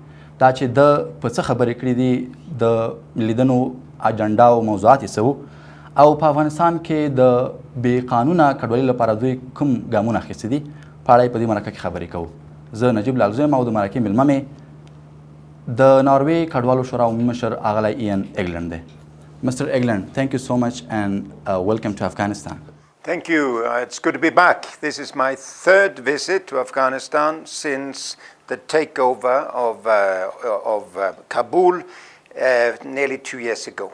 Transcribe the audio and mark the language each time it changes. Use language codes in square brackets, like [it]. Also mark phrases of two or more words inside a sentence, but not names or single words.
[ps] دا چې د په څه خبرې کړې دي، د لیدنو اجنډا او موضوعات یې څه وو، او په افغانستان کې د بې قانونه کډوالۍ لپاره دوی کوم ګامونه اخیستي دي، په اړه یې په دې مرکه کې خبرې کوو. زه نجیب لالزو یم او د مرکې میلمه مې د ناروې کډوالو شورا عمومي مشر اغلی ایان ایگلند دی. [en] Mr. Egeland, thank you so much and welcome to Afghanistan. Thank you. It's good to be back. This is my third visit to Afghanistan since the takeover of Kabul nearly 2 years ago.